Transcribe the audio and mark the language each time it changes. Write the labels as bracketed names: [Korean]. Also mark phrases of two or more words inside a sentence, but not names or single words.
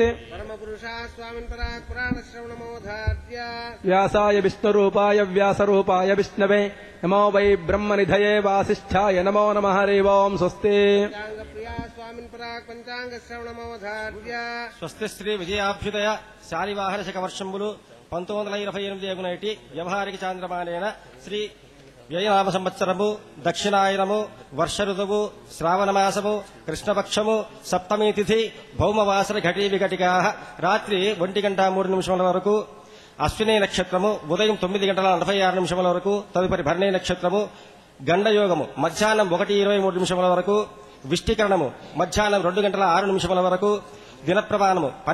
[Sanskrit] परमपुरुषा स्वामिन् पराक् पुराणश्रवणमवधार्य व्यासाय विष्णुरूपाय व्यासरूपाय विष्णवे नमो वै ब्रह्मनिधये वासिष्ठाय नमो नमः हरिः ओम् स्वस्ति पञ्चाङ्गप्रिया स्वामिन् पराक् पञ्चाङ्गश्रवणमवधार्य [Telugu] స్వస్తి శ్రీ విజయాభ్యుదయ శాలివాహన శకవర్షంబులు 1928 నేటి వ్యవహారిక చాంద్రమానేన శ్రీ వ్యయనామ సంవత్సరము దక్షిణాయనము వర్ష ఋతువు శ్రావణమాసము కృష్ణపక్షము సప్తమి తిథి భౌమవాసర ఘటీ విఘటికా రాత్రి 1:03 వరకు అశ్విని నక్షత్రము ఉదయం 9:46 వరకు తదుపరి భరణి నక్షత్రము గండయోగము మధ్యాహ్నం 1:23 వరకు విష్టికరణము మధ్యాహ్నం 2:06 వరకు దినప్రమాణము